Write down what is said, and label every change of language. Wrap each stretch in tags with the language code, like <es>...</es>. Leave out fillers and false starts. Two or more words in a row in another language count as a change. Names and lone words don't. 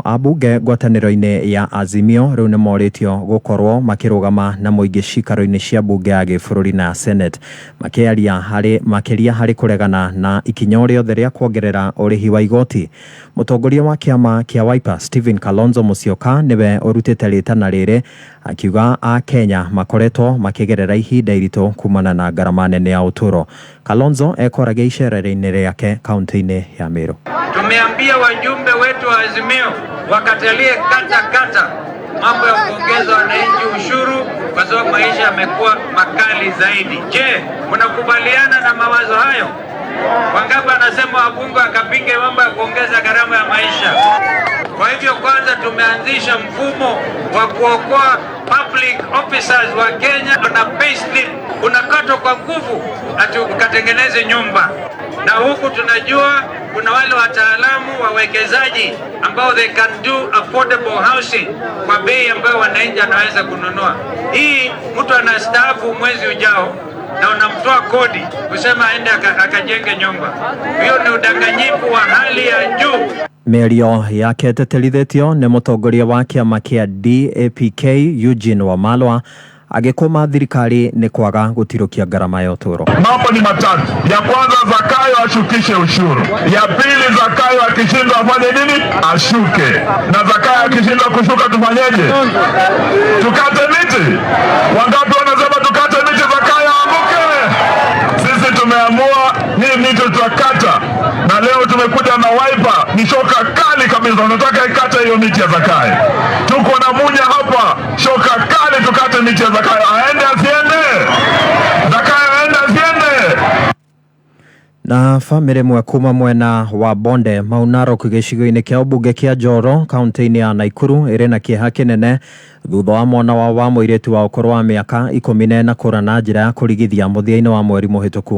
<ki>Ambunge ngwatanĩro-inĩ ya Azimio rĩu nĩ morĩtio gũkorwo makĩrũgama na mũingĩ cikaro-inĩ cia bunge ya gĩbũrũri na Senate makĩria harĩ kũregana na ikinya rĩothe rĩa kuongerera ũrĩhi wa igoti. Mũtongoria wa kĩama kĩa Wiper Stephen Kalonzo Musyoka nĩwe ũrutĩte rĩtana rĩrĩ akiuga a Kenya makoretwo makĩgerera ihinda iritũ kumana na ngarama nene ya ũtũro. Kalonzo ekoragia icera-inĩ rĩake kaunti-inĩ ya Meru.</ki> <sw>Tumeambia wajumbe wetu wa Azimio wakatalie kata mambo ya kuongeza wananchi ushuru kwa sababu maisha yamekuwa makali zaidi. Je, mnakubaliana na mawazo hayo? Wangapi anasema wabunge akapinge mambo ya kuongeza gharama ya maisha? Kwa hivyo kwanza tumeanzisha mfumo wa kuokoa</sw> <en>public officers</en> <sw>wa Kenya na payslip unakatwa kwa nguvu ati ukatengeneze nyumba. Na huku tunajua kuna wale wataalamu wawekezaji ambao</sw> <en>they can do affordable housing</en> <sw>kwa bei ambayo wananchi anaweza kununua. Hii mtu anastaafu mwezi ujao na unamtoa kodi kusema aende akajenge nyumba. Hiyo ni udanganyifu wa hali ya juu.</sw> <ki>Mĩario yake ĩteterithĩtio nĩ mũtongoria wa kĩama kĩa DAPK Eugene Wamalwa agĩkũma thirikari nĩ kwaga gũtirũkia ngarama ya ũtũro.</ki> <sw>Mambo ni matatu. Ya kwanza Zakayo ashukishe ushuru. Ya pili Zakayo akishindwa afanye nini? Ashuke. Na Zakayo akishindwa kushuka tufanyeje? Tukate miti. Wangapi wanasema tukate miti Zakayo aanguke? Sisi tumeamua hii miti tutakata. Na leo tumekuja na Wiper, ni shoka kali kabisa. Tunataka ikate hiyo miti ya Zakayo. Tuko na Munya hapa, shoka kali tukate miti ya Zakayo. Aende asiende? Zakayo aende asiende?</sw> <ki>Na famĩlĩ mwe kuma mwena wa Bonde Maunarok gĩcigo-inĩ kĩa ũmbunge kĩa Njoro kaunti-inĩ ya Naikuru ĩrĩ na kĩeha kĩnene thutha wa mwana wa mũirĩtu wa ũkũrũ wa mĩaka 14 kũra na njĩra ya kũrigithia mũthia-inĩ wa mweri mũhĩtũku.</ki>